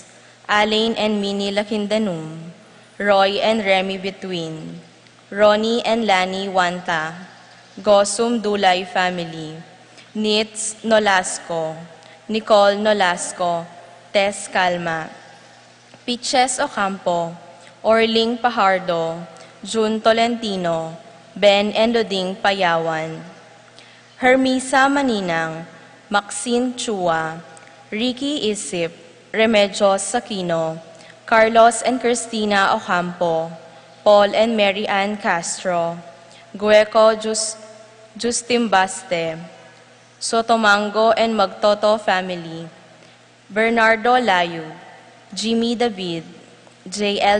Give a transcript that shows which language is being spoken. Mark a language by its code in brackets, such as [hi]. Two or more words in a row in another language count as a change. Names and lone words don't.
[en] Alain and Minnie Lakindanum, Roy and Remy Between, Ronnie and Lani Wanta, Gosum Dulay family, Nitz Nolasco, Nicole Nolasco, Tess Calma, Piches Ocampo, Orling Pajardo, June Tolentino, Ben and Luding Payawan, Hermisa Maninang, Maxine Chua, Ricky Isip, Remedios Sakino, Carlos and Christina Ocampo, Paul and Mary Ann Castro, Gueco Justin Baste, Sotomango and Magtoto family, Bernardo Layu, Jimmy David, J.L.